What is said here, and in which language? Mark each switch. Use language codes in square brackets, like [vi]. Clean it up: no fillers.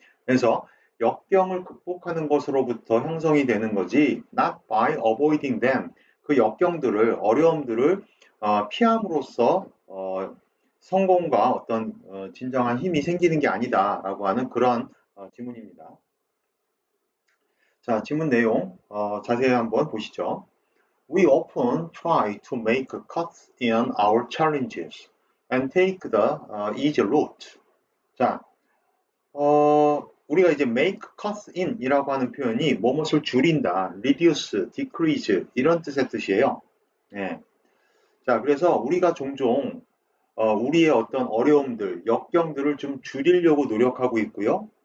[ko] 그래서 역경을 극복하는 것으로부터 형성이 되는 거지 [en] not by avoiding them. [ko] 그 역경들을 어려움들을 피함으로써 성공과 어떤 진정한 힘이 생기는 게 아니다라고 하는 그런 지문입니다. 자, 지문 내용 자세히 한번 보시죠. [en] We often try to make cuts in our challenges and take the easy route. [ko] 자, 우리가 이제 [en] make cuts in [ko] 이라고 하는 표현이 뭐뭇을 줄인다, reduce, decrease 이런 뜻의 뜻이에요. 예. 자, 그래서 우리가 종종 우리의 어떤 어려움들, 역경들을 좀 줄이려고 노력하고 있고요.